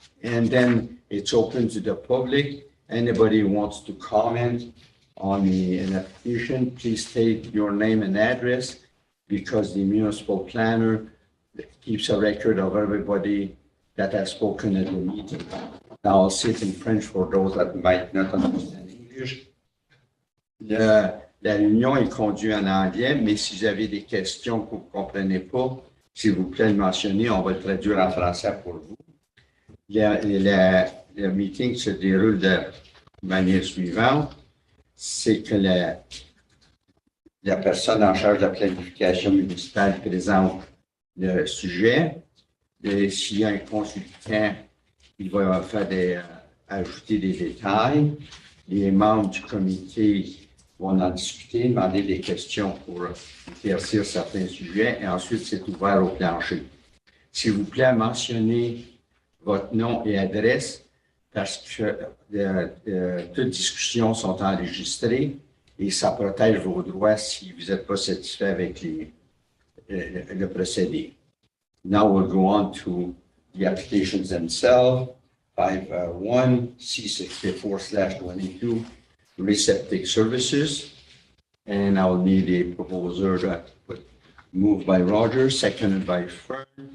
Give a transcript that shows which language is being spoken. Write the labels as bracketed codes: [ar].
[en] And then it's open to the public. Anybody who wants to comment on an application, please state your name and address, because the municipal planner keeps a record of everybody that has spoken at the meeting. Now, I'll say it in French for those that might not understand English. [fr] La réunion est conduite en anglais, mais si vous avez des questions que vous ne comprenez pas, s'il vous plaît, le mentionner, on va le traduire en français pour vous. Le meeting se déroule de manière suivante. C'est que la personne en charge de la planification municipale présente le sujet. S'il y a un consultant, il va ajouter des détails. Les membres du comité vont en discuter, demander des questions pour éclaircir certains sujets, et ensuite c'est ouvert au plancher. S'il vous plaît, mentionnez votre nom et adresse, parce que toutes discussions sont enregistrées et ça protège vos droits si vous n'êtes pas satisfait avec le procédé. [en] Now we'll go on to the applications themselves. 5.1 C64/22 Reseptic Services. And I'll need a proposer moved by Roger, seconded by Fern.